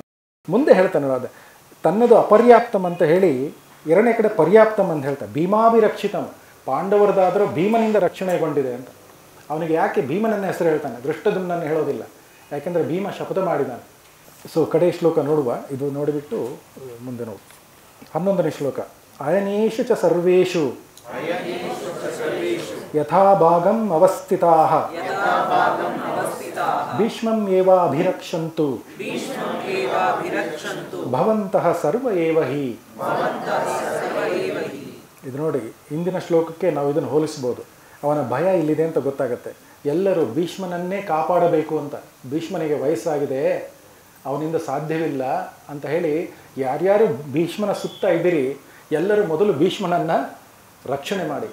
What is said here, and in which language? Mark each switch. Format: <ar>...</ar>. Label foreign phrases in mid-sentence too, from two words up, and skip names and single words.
<kn>ಮುಂದೆ ಹೇಳ್ತಾನೆ ಅದೇ ತನ್ನದು ಅಪರ್ಯಾಪ್ತಮ್ ಅಂತ ಹೇಳಿ, ಎರಡನೇ ಕಡೆ ಪರ್ಯಾಪ್ತಮ್ ಅಂತ ಹೇಳ್ತಾನೆ. ಭೀಮಾಭಿರಕ್ಷಿತಮ್, ಪಾಂಡವರದಾದರೂ ಭೀಮನಿಂದ ರಕ್ಷಣೆಗೊಂಡಿದೆ ಅಂತ. ಅವನಿಗೆ ಯಾಕೆ ಭೀಮನನ್ನ ಹೆಸರು ಹೇಳ್ತಾನೆ, ದೃಷ್ಟದುಮ್ನನ್ನು ಹೇಳೋದಿಲ್ಲ. ಯಾಕೆಂದರೆ ಭೀಮ ಶಪಥ ಮಾಡಿದ್ದಾನೆ. ಸೊ ಕಡೆ ಶ್ಲೋಕ ನೋಡುವ, ಇದು ನೋಡಿಬಿಟ್ಟು ಮುಂದೆ ನೋಡು. 11ನೇ ಶ್ಲೋಕ.</kn> <sa>ಅಯನೇಷು ಚ ಸರ್ವೇಷು ಯಥಾ ಭಾಗಂ ಅವಸ್ಥಿತಾಃ ಭೀಷ್ಮಂ ಏವ ಅಭಿರಕ್ಷಂತು ಭವಂತಃ ಸರ್ವ ಏವ ಹಿ.</sa> <kn>ಇದು ನೋಡಿ, ಇಂದಿನ ಶ್ಲೋಕಕ್ಕೆ ನಾವು ಇದನ್ನು ಹೋಲಿಸ್ಬೋದು. ಅವನ ಭಯ ಇಲ್ಲಿದೆ ಅಂತ ಗೊತ್ತಾಗುತ್ತೆ. ಎಲ್ಲರೂ ಭೀಷ್ಮನನ್ನೇ ಕಾಪಾಡಬೇಕು ಅಂತ. ಭೀಷ್ಮನಿಗೆ ವಯಸ್ಸಾಗಿದೆ, ಅವನಿಂದ ಸಾಧ್ಯವಿಲ್ಲ ಅಂತ ಹೇಳಿ ಯಾರ್ಯಾರು ಭೀಷ್ಮನ ಸುತ್ತ ಇದ್ದೀರಿ ಎಲ್ಲರೂ ಮೊದಲು ಭೀಷ್ಮನನ್ನು ರಕ್ಷಣೆ ಮಾಡಿ.</kn>